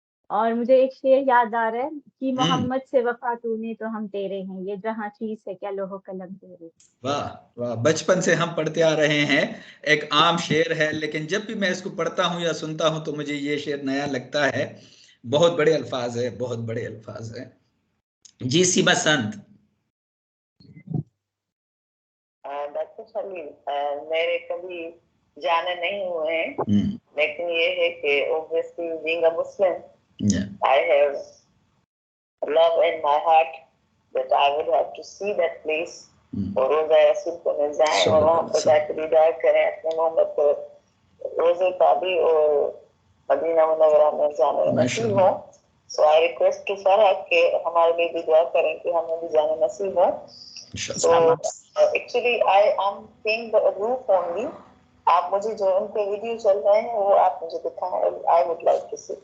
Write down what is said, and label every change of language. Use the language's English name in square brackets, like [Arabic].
[Hindi] और मुझे एक शेर याद आ रहा है कि मोहम्मद से वफ़ा तूने तो हम तेरे हैं, ये जहाँ चीज़ है क्या लोहो कलम तेरे। वाह वाह, बचपन से हम पढ़ते आ रहे हैं। एक आम शेर है, लेकिन जब भी मैं इसको पढ़ता हूँ या सुनता हूँ तो मुझे ये शेर नया लगता है। बहुत बड़े अल्फाज है, बहुत बड़े अल्फाज है। जी सीमा संत। डॉक्टर सलीम, मेरे कभी जाने नहीं हुए हैं, लेकिन ये है कि [English] obviously being a Muslim, I have love in my heart that I would have to see that place. [Hindi] और रोज़ा रसूल को मिल जाए और वहाँ पर जाकर दीदार करें अपने मोहम्मद को, रोज़े का भी और मदीना मुनव्वरा में जाने नसीब हो। [English] So I request to [Hindi] Farhat के हमारे लिए भी दुआ करें कि हमें भी जाने नसीब हो। [English] So actually I am paying the roof only. [Hindi] आप मुझे जो उनके वीडियो चल रहे हैं वो आप मुझे दिखाएं, [English] I would like to see.